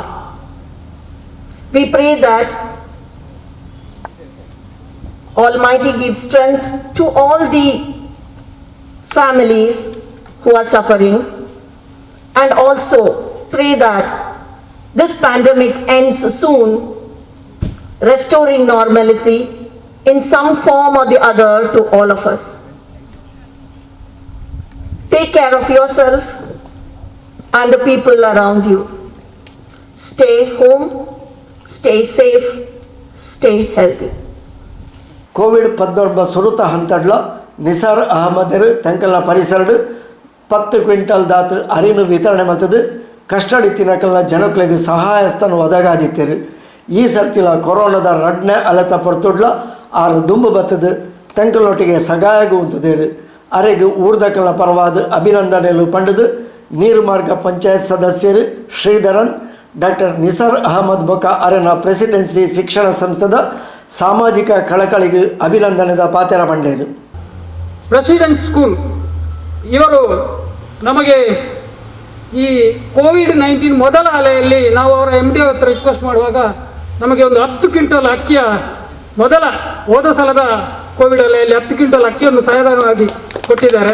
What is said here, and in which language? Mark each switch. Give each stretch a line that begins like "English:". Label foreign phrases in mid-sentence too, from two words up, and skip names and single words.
English: We pray that Almighty gives strength to all the families who are suffering, and also pray that this pandemic ends soon, restoring normalcy in some form or the other to all of us. Take care of yourself and the people around you. Stay home, stay safe, stay healthy.
Tulu: ಕೋವಿಡ್-19 ಸುರುತ ಹಂತಡ್ಲ ನಿಸಾರ್ ಅಹಮದರ್ ತಂಕಲ್ನ ಪರಿಸರಡು 10 ಕ್ವಿಂಟಲ್ ದಾತು ಅರಿನು ವಿತರಣೆ ಮಲ್ತದು ಕಷ್ಟಡಿ ತಿನ್ನಕಲ್ನ ಜನಕ್ಲೆಗೆ ಸಹಾಯಸ್ತನ ಒದಗಾದಿತ್ತೇರು. ಈ ಸರ್ತಿಲ ಕೊರೋನಾದ ರಡ್ನೆ ಅಲೆತ ಪೊರ್ತುಡ್ಲ 6 ದುಂಬು ಬತ್ತದು ತಂಕಲ್ನೊಟ್ಟಿಗೆ ಸಗಾಯಗು ಉಂತುದೇರು. ಅರೆಗೆ ಊರ್ದಕಲ್ನ ಪರವಾದ ಅಭಿನಂದನೆಲು ಪಂಡದು ನೀರ್ಮಾರ್ಗ ಪಂಚಾಯತ್ ಸದಸ್ಯರು ಶ್ರೀಧರನ್ ಡಾಕ್ಟರ್ ನಿಸಾರ್ ಅಹಮದ್ ಬೊಕ ಅರೆನ ಪ್ರೆಸಿಡೆನ್ಸಿ ಶಿಕ್ಷಣ ಸಂಸ್ಥೆದ ಸಾಮಾಜಿಕ ಕಳಕಳಿಗೆ ಅಭಿನಂದನೆದ ಪಾತೆರ ಬಂಡೇರು.
Kannada: ಪ್ರೆಸಿಡೆನ್ಸಿ ಸ್ಕೂಲ್ ಇವರು ನಮಗೆ ಈ ಕೋವಿಡ್-19 ಮೊದಲ ಅಲೆಯಲ್ಲಿ ನಾವು ಅವರ MD ಹತ್ರ ರಿಕ್ವೆಸ್ಟ್ ಮಾಡುವಾಗ ನಮಗೆ ಒಂದು 10 ಕ್ವಿಂಟಲ್ ಅಕ್ಕಿಯ ಹೋದ ಸಲದ ಕೋವಿಡ್ ಅಲೆಯಲ್ಲಿ 10 ಕ್ವಿಂಟಲ್ ಅಕ್ಕಿಯನ್ನು ಸಹಾಯಧನವಾಗಿ ಕೊಟ್ಟಿದ್ದಾರೆ.